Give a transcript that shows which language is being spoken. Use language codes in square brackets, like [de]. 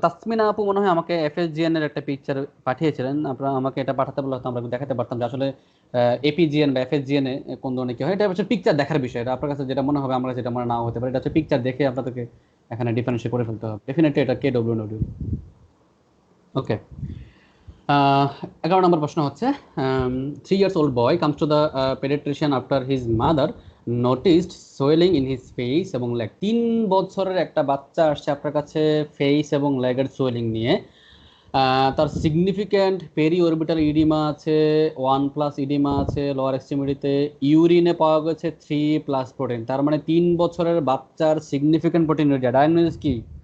[bn] তাসমিনা আপু মনে হয় আমাকে FSGN এর একটা পিকচার পাঠিয়েছিলেন, আপনারা আমাকে এটা পাঠাতে বললে হয়তো আমরা দেখাতে পারতাম যে আসলে APGN বা FSGN এ কোন ধরনের কি হয়। এটা হচ্ছে পিকচার দেখার বিষয়, এটা আপনার কাছে যেটা মনে হবে আমার কাছে যেটা মনে নাও হতে পারে, এটা হচ্ছে পিকচার দেখে আপনাদেরকে এখানে ডিফারেন্সিয়েট করে ফেলতে হবে। ডেফিনেটলি এটা KW নডিউল। [en] okay, [bn] 11 নম্বর প্রশ্ন হচ্ছে [en] 3 years old boy comes to the pediatrician after his mother noticed swelling in his face এবং leg. [bn] 3 বছরের একটা বাচ্চা আসছে আপনার কাছে ফেস এবং লেগের সোয়েলিং নিয়ে। তার সিগনিফিক্যান্ট পেরি অরবিটাল ইডিমা আছে, 1+ ইডিমা আছে লোয়ার এক্সট্রিমিটিতে, ইউরিনে পাওয়া গেছে 3+ প্রোটিন। তার মানে 3 বছরের বাচ্চার সিগনিফিক্যান্ট প্রোটিন ডায়াগনোসিস কি?